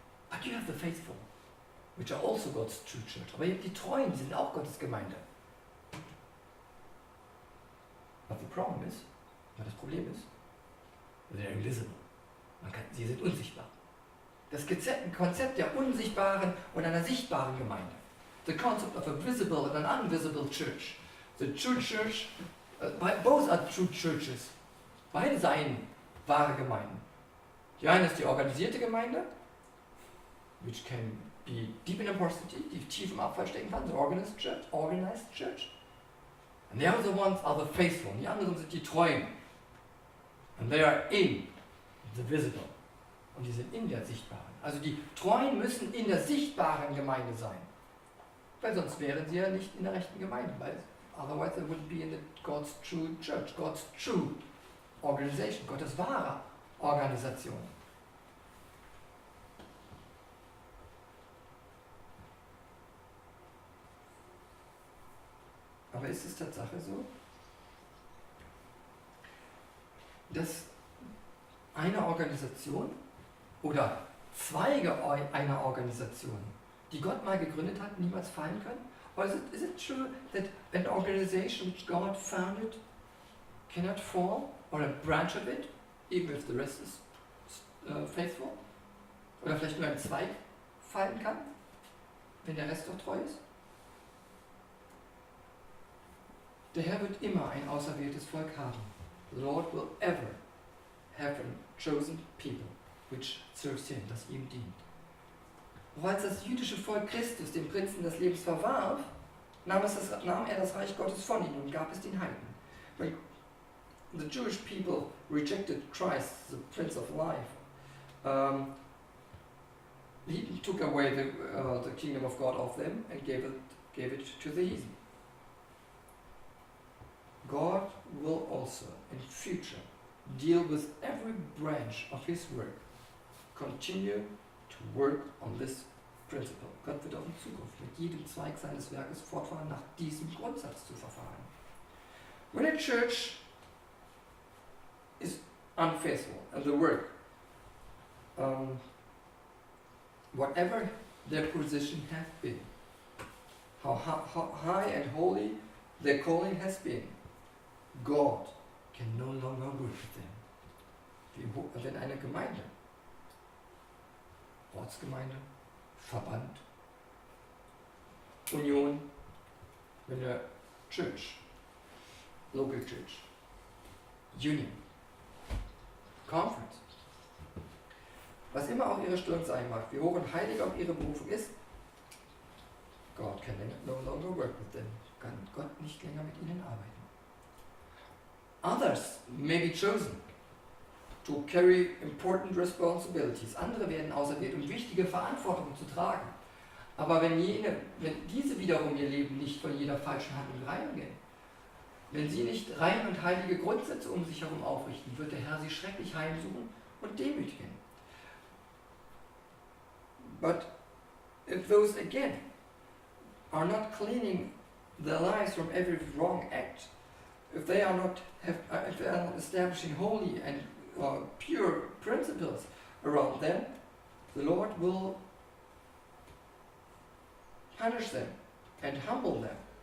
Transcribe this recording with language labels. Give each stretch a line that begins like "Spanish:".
English: But you have the faithful, which are also God's true church.
German: Aber ihr habt die Treuen, die sind auch Gottes Gemeinde.
English: But the problem is,
German: das Problem ist,
English: they're invisible.
German: Sie sind unsichtbar. Das Konzept der unsichtbaren und einer sichtbaren Gemeinde.
English: The concept of a visible and an invisible church. The true church, both are true churches.
German: Beide seien wahre Gemeinden. Die eine ist die organisierte Gemeinde,
English: which can be deep in apostasy,
German: die tief im Abfall stecken kann,
English: the organized church. And the other ones are the faithful.
German: Die anderen sind die Treuen.
English: And they are in the visible.
German: Und die sind in der sichtbaren. Also die Treuen müssen in der sichtbaren Gemeinde sein. Weil sonst wären sie ja nicht in der rechten Gemeinde.
English: Weil otherwise they wouldn't be in God's true church, God's true organization,
German: Gottes wahre Organisation. Aber ist es Tatsache so, dass eine Organisation oder Zweige einer Organisation, die Gott mal gegründet hat, niemals fallen können?
English: Or is it true that an organization which God founded cannot fall, or a branch of it, even if the rest is faithful?
German: Oder vielleicht nur ein Zweig fallen kann? wenn der Rest doch treu ist? Der Herr wird immer ein auserwähltes Volk haben.
English: The Lord will ever have a chosen people, which serves him,
German: das ihm dient. Auch als das jüdische Volk Christus den Prinzen des Lebens verwarf, nahm er das Reich Gottes von ihnen und gab es den Heiden.
English: When the Jewish people rejected Christ, the Prince of Life, he took away the kingdom of God of them and gave it to the heathen. God will also in future deal with every branch of his work, continue to work on this principle.
German: Gott wird auch in Zukunft mit jedem Zweig seines Werkes fortfahren, nach diesem Grundsatz zu verfahren.
English: When a church is unfaithful and the work, whatever their position has been, how high and holy their calling has been, God can no longer work with them.
German: Wenn eine Gemeinde, Ortsgemeinde, Verband, Union, wenn eine Church, Local Church, Union, Conference, was immer auch ihre Stellung sein mag, wie hoch und heilig auch ihre Berufung ist,
English: God can no longer work with them.
German: Kann Gott nicht länger mit ihnen arbeiten.
English: Others may be chosen to carry important responsibilities.
German: Andere werden auserwählt, um wichtige Verantwortung zu tragen. Aber wenn diese wiederum ihr Leben nicht von jeder falschen Handlung reinigen, wenn sie nicht rein und heilige Grundsätze um sich herum aufrichten, wird der Herr sie schrecklich heimsuchen und demütigen.
English: But if those again are not cleaning their lives from every wrong act, if they are not establishing holy and pure principles around them, the Lord will punish them and humble them.